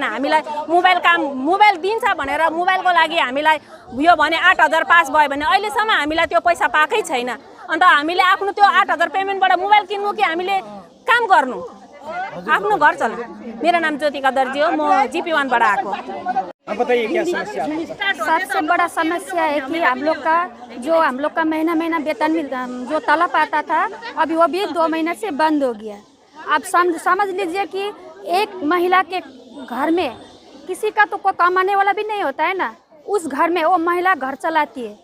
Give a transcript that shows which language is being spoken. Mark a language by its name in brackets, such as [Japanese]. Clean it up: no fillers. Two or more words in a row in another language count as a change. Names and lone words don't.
[Nepali] हामीलाई मोबाइल दिन्छ भनेर मोबाइलको लागि हामीलाई यो भने 8,000 पास भयो भने अहिलेसम्म हामीलाई त्यो पैसा पाएकै छैन। अन्त हामीले आफ्नो त्यो 8,000 पेमेन्टबाट मोबाइल किन्नु कि हामीले काम गर्नु, आफ्नो घर चलाउनु? मेरो नाम ज्योतिका दर्जी हो, म GP1 बाट आएको। [Hindi] अब बताइए क्या समस्या है? सबसे बड़ा समस्या है कि हम लोग का महीना वेतन जो तलब आता था अभी वो भी 2 महीने से बंद हो गया। आप समझ लीजिए कि एक महिला के घर में किसी का तो कोई कमाने वाला भी नहीं होता है ना, उस घर में वो महिला घर चलाती है।